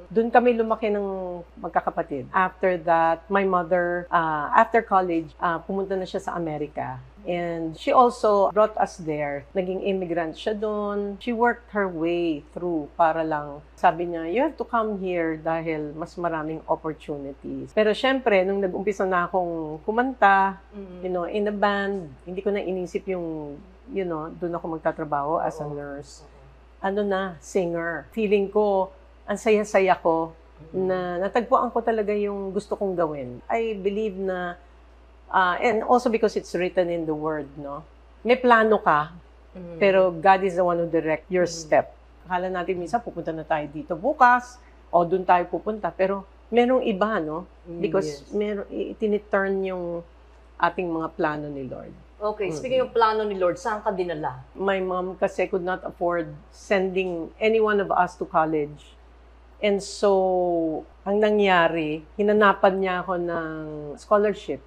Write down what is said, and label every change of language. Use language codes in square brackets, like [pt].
[tl] Doon kami lumaki ng magkakapatid. [en] After that, my mother, after college, [tl] pumunta na siya sa Amerika. [en] And she also brought us there. [tl] Naging immigrant siya doon. [en] She worked her way through para lang, sabi niya, you have to come here [tl] dahil mas maraming opportunities. Pero syempre, nung nag-umpisa na akong kumanta, [en] in a band, [tl] hindi ko na inisip yung, doon ako magtatrabaho as a nurse. Singer. Feeling ko, ang saya-saya ko na natagpuan ko talaga yung gusto kong gawin. [en] I believe na and also because it's written in the word, no? [tl] May plano ka, pero [en] God is the one who direct your step. [tl] Akala natin minsan pupunta na tayo dito bukas, o doon tayo pupunta, pero merong iba, no? Because itiniturn yung ating mga plano ni Lord. Okay, speaking of plano ni Lord, saan ka dinala? [en] My mom kasi could not afford sending any one of us to college. [tl] And so, ang nangyari, hinanapan niya ako ng scholarship.